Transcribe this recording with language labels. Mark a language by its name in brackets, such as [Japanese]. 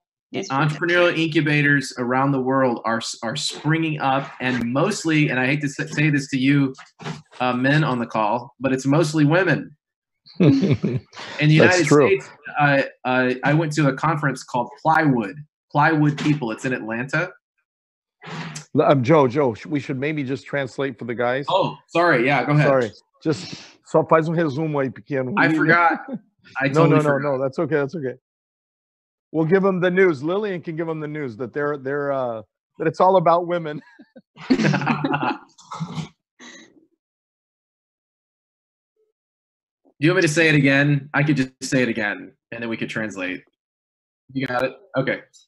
[English] The entrepreneurial incubators around the world are springing up, and mostly, and I hate to say this to you men on the call, but it's mostly women. In the United States, I went to a conference called Plywood People. It's in Atlanta. Joe, we should maybe just translate for the guys. Oh, sorry. Yeah, go ahead. Sorry. Just [Portuguese] só faz resumo aí pequeno. [English] I forgot. I totally forgot. No. That's okay. That's okay. We'll give them the news. Lillian can give them the news that that it's all about women. Do you want me to say it again? I could just say it again, and then we could translate. You got it? Okay.